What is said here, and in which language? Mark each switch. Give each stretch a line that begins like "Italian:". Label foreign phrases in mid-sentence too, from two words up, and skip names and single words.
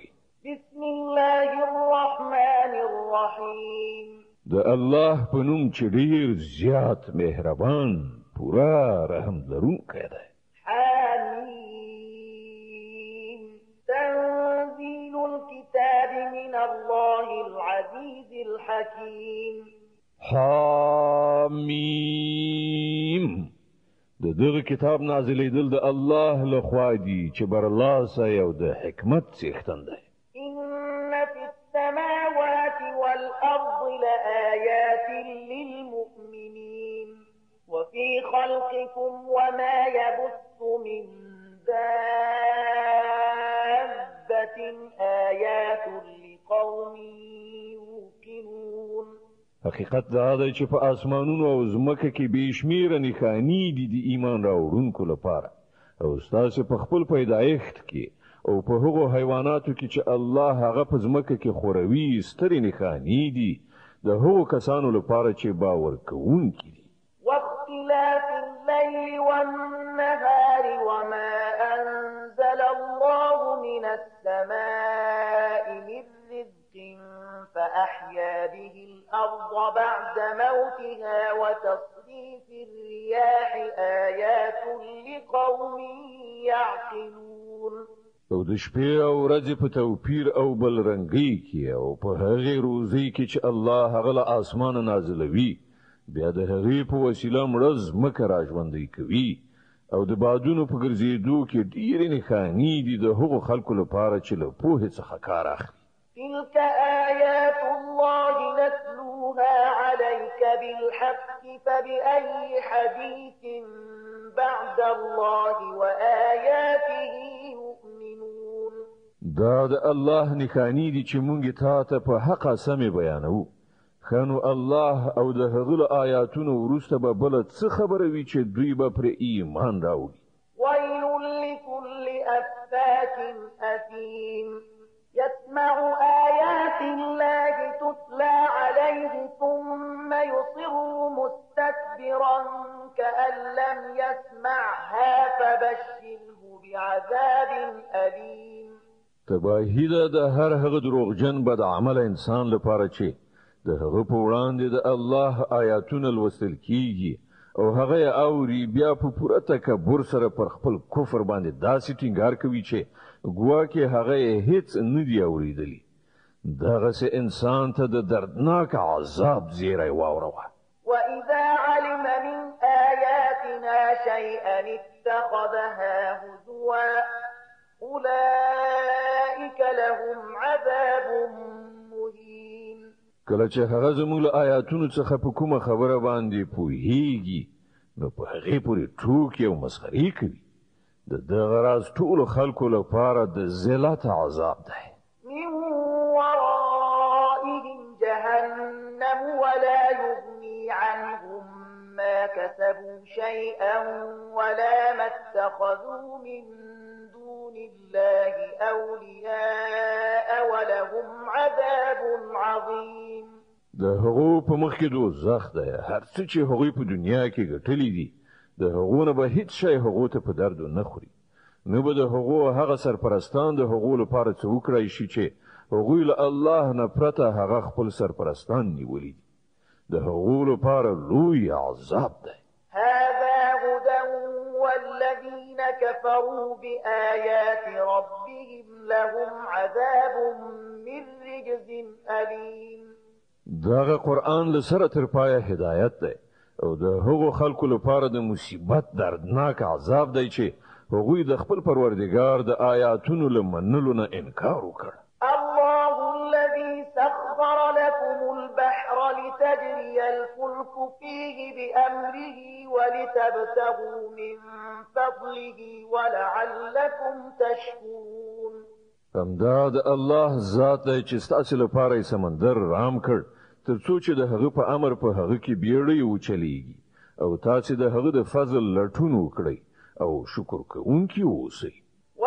Arabic: بسم الله الرحمن الرحیم.
Pashto: د الله په نوم چې ډېر زیات مهربان پورا رحم لرونکی دی.
Arabic: حمیم. تنزیل الكتاب من الله العزیز الحکیم. حمیم.
Pashto: د دغه کتاب نازلېدل د الله لخوا دی چې برلاسه او د حکمت څښتن دی.
Arabic: إن في السماوات والأرض لآيات للمؤمنين وفي خلقكم وما يبث من دابة آيات لقوم يوقنون.
Pashto: حقیقت دا دی چې په اسمانونو او ځمکه کې بېشمیره نښانې دي د ایمان راوړونکو لپاره او ستاسو په خپل پیدایښت کې او په هغو حیواناتو کې چې الله هغه په ځمکه کې خوروي سترې نښانې دي د هغو کسانو لپاره چې باور کوونکي دي.
Arabic: واختلاف الليل والنهار وما أنزل الله من السماء من رزق فأحيا به الأرض بعد موتها وتصريف الرياح آيات لقوم يعقلون.
Pashto: او د شپې او ورځې په توپیر او بلرنګۍ کې او په هغې روزۍ کې چې الله هغه له اسمانه نازلوي بیا د هغې په وسیله مړه ځمکه راژوندۍ کوي او د بادونو په ګرځېدو کې ډېرې نښانې دي د هغو خلکو لپاره چې له پوهې څخه کار اخلي.
Arabic: تلك آيات الله نتلوها عليك بالحق فبأي حديث بعد الله وآياته يؤمنون.
Pashto: دا د الله نښانې دي چې مونږ تا ته په حقه سمې بیانوو. خانو الله او د هغه له آیاتونو وروسته به بله څه خبره وي چې دوی به پرې ایمان راوړي.
Arabic: ويل لكل أفاك أثيم يسمع آيات الله تتلى عليه ثم يصر مستكبرا كأن لم يسمعها فبشره بعذاب أليم.
Pashto: تباهی ده د هر هغه دروغجن بد عمل انسان لپاره چې د هغه په وړاندې د الله آیاتونه لوستل کیږي او هغه اوري بیا په پوره تکبر سره پر خپل کفر باندې داسې ټینګار کوي چې ګواکې هغه هیڅ نه دی اوریدلی. دغسې انسان ته د دردناک عذاب زیری واوروه.
Arabic: وإذا علم من آياتنا شيئا اتخذها هزوا أولئك لهم عذاب مهين.
Pashto: کله چې هغه زموږ له آیاتونو څخه په کومه خبره باندې پوهیږي نو په هغې پورې ټوکې او مسخرې کوي. د دغه راز ټولو خلکو لپاره د ذلت عذاب دی.
Arabic: من ورائهم جهنم ولا يغني عنهم ما كسبوا شيئا ولا ما اتخذوا من دون الله أولياء ولهم عذاب عظيم.
Pashto: د هغو په مخ کې دوزخ دی. هر څه چې هغوی په دنیا کې ګټلی دي د هغو نه به هیڅ شی هغو ته په درد نه خوري. نو به د هغو هغه سرپرستان د هغو لپاره څه وکړی شي چې هغوی له الله نه پرته هغه خپل سرپرستان نیولي دي. د هغو لپاره لوی عذاب دی.
Arabic: هذا هدى والذين كفروا بآيات ربهم لهم عذاب من رجز أليم.
Pashto: دغه قرآن له سره تر پایه هدایت دی او د هغو خلکو لپاره د مصیبت دردناک عذاب دی چې هغوی د خپل پروردګار د آیاتونو له منلو نه انکار وکړ.
Arabic: الله الذي سخر لكم البحر لتجري الفلك فيه بأمره ولتبتغوا من فضله ولعلكم تشكرون.
Pashto: همدا د الله ذات دی چې ستاسو لپاره یې سمندر رام کړ تر څو چې د هغه په امر په هغه کې بیړۍ وچلیږي او تاسو د هغه د فضل لټون وکړئ او شکر کوونکي اوسئ.